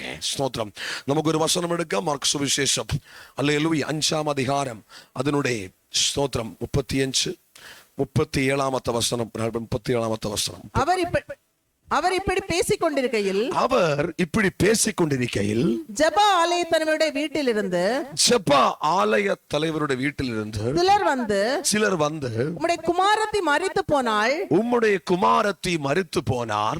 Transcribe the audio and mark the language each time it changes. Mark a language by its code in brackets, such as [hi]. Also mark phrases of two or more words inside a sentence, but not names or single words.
[ml] സ്തോത്രം. നമുക്കൊരു വചനം എടുക്കാം. മാർക്ക് സുവിശേഷം ഹല്ലേലൂയ 5-ാം അധികാരം അതിനുടെ സ്തോത്രം 37-ാമത്തെ വചനം. 37-ാമത്തെ വചനം. [ta] அவர் இப்படி பேசிக்கொண்டிருக்கையில் ஜெப ஆலய தலைவருடைய வீட்டிலிருந்து சிலர் வந்து உம்முடைய குமாரத்தி மரித்து போனார்,